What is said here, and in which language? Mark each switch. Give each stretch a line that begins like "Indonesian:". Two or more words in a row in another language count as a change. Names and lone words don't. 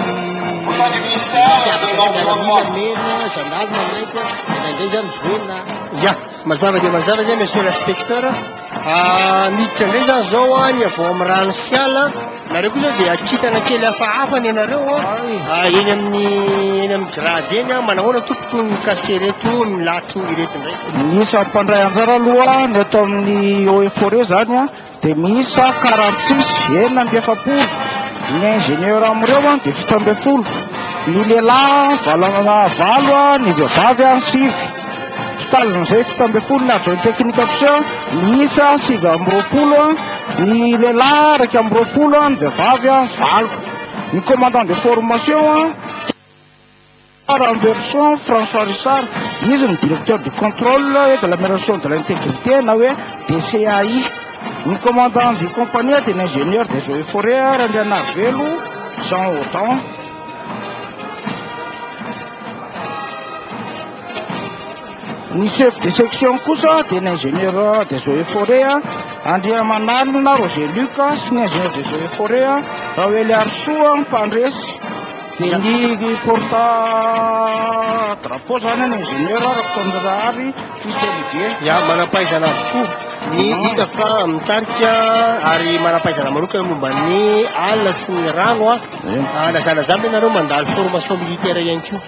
Malagasy: ya mazava dia mazava zay
French: monsieur l'inspecteur
Malagasy: miditra indray zany zao ny avao amin'ny rano siala nareo koa zao dia akitana kely hafahafa ny anareo eny amin'ny grade eny manahoana tompoko mikasika ireto milatro ireto indray misa mpandray anjara aloha ny atao amin'ny
French: eau et forêt
Malagasy: zany dia misa 46 enina amby efapolo ny ingénieur am'ireo dia 70 ny lehilahy valo ny vehivavy 6 totalin'izay 70 ny adjoint
French: technique option
Malagasy: miisa 7 ny lehilahy 1 ny vehivavy 9 ny
French: commandant de formation
Malagasy: Ramberson François Richard izy ny
French: directeur du contrôle et de l'amélioration de l'intégrité
Malagasy: na hoe DCAI ny
French: commandant du compagnie de l'ingénieur des eaux et forêts
Malagasy: Randrianarivelo Jean Audan ny
French: chef de section
Malagasy: kosa dia
French: l'ingénieur des eaux et forêts
Malagasy: Andriamanalina Roger Lucas sy ny
French: ingénieur des eaux et forêts
Malagasy: Rawely Arsoa mpandresy dia ny
French: porta drapeau
Malagasy: zany ny ingénieur Rakotondrahary Fils Olivier ya manampaizana avokoa ny hita fa mitarika ary manampaizana manokana momba ny alina sy ny rano nazanazany ianareo mandalo
French: formation militaire
Malagasy: ihany koa